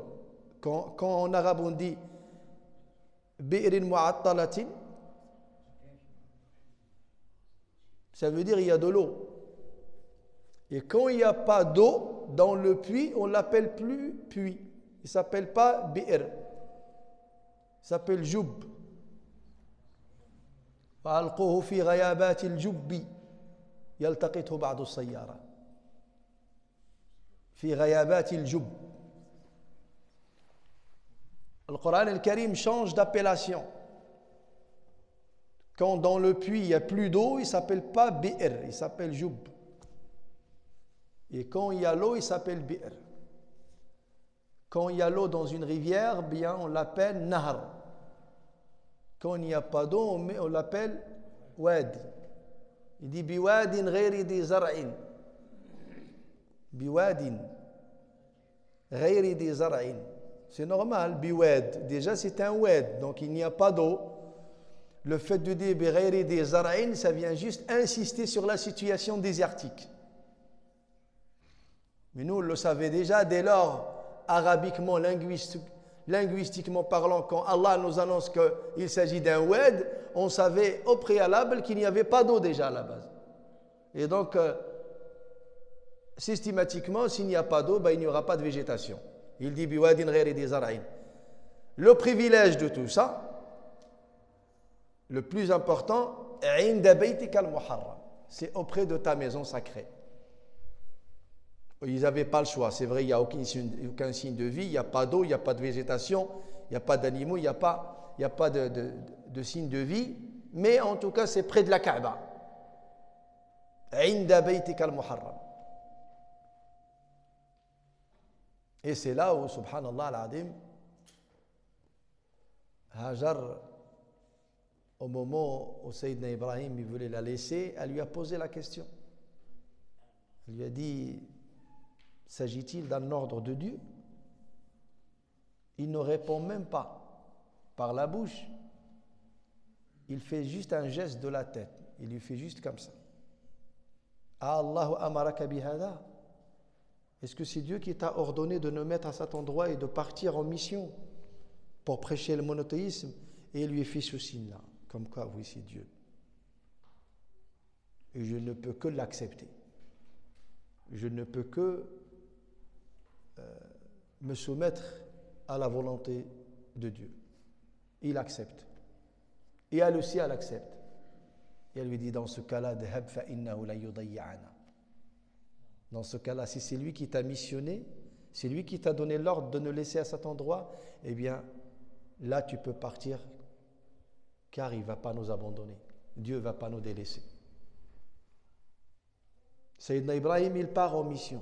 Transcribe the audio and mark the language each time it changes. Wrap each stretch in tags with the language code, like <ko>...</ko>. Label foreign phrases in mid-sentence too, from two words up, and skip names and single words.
<fr>Quand en arabe on dit</fr> <ar>بئر معطلة,</ar> <fr>ça veut dire il y a de l'eau. Et quand il n'y a pas d'eau dans le puits, on ne l'appelle plus puits. Il ne s'appelle pas bi'r. Il s'appelle joub.</fr> <ar>وألقوه في غيابات الجب يلتقطه بعض السيارة في غيابات الجب.</ar> <fr>Le Coran al-Karim change d'appellation. Quand dans le puits il n'y a plus d'eau, il ne s'appelle pas bi'r, il s'appelle joub. Et quand il y a l'eau, il s'appelle bi'r. Quand il y a l'eau dans une rivière, bien on l'appelle nahar. Quand il n'y a pas d'eau, on l'appelle wadi. Il dit</fr> <ar>بواد غير ذي زرع. بواد غير ذي زرع.</ar> <fr>C'est normal, biwad. Déjà c'est un wad, donc il n'y a pas d'eau. Le fait de dire</fr> <ar>غير ذي زرع,</ar> <fr>ça vient juste insister sur la situation désertique. Mais nous, on le savait déjà dès lors, arabiquement, linguistiquement parlant, quand Allah nous annonce qu'il s'agit d'un wad, on savait au préalable qu'il n'y avait pas d'eau déjà à la base. Et donc, systématiquement, s'il n'y a pas d'eau, il n'y aura pas de végétation. Il dit</fr> <ar>بواد غير ذي زرع.</ar> <fr>Le privilège de tout ça, le plus important,</fr> <ar>عند بيتك المحرم,</ar> <fr>c'est auprès de ta maison sacrée. Ils n'avaient pas le choix. C'est vrai, il n'y a aucun signe de vie, il n'y a pas d'eau, il n'y a pas de végétation, il n'y a pas d'animaux, il n'y a pas de signe de vie. Mais en tout cas, c'est près de la Kaaba.</fr> <ar>عند بيتك المحرم.</ar> <fr>Et c'est là où,</fr> <ar>سبحان الله العظيم,</ar> <fr>Hajar, au moment où Sayyidina Ibrahim il voulait la laisser, elle lui a posé la question. Elle lui a dit: s'agit-il d'un ordre de Dieu? Il ne répond même pas par la bouche. Il fait juste un geste de la tête. Il lui fait juste comme ça.</fr> <ar>آلله أمرك بهذا.</ar> <fr>Est-ce que c'est Dieu qui t'a ordonné de nous mettre à cet endroit et de partir en mission pour prêcher le monothéisme? Et il lui fait ce signe-là. Comme quoi, oui, c'est Dieu. Et je ne peux que l'accepter. Je ne peux que me soumettre à la volonté de Dieu. Il accepte. Et elle aussi, elle accepte. Et elle lui dit, dans ce cas-là,</fr> <ar>اذهب فإنه لا يضيعنا.</ar> <fr>Dans ce cas-là, si c'est lui qui t'a missionné, c'est lui qui t'a donné l'ordre de nous laisser à cet endroit, eh bien, là, tu peux partir, car il ne va pas nous abandonner. Dieu ne va pas nous délaisser. Sayyidina Ibrahim, il part en mission.</fr>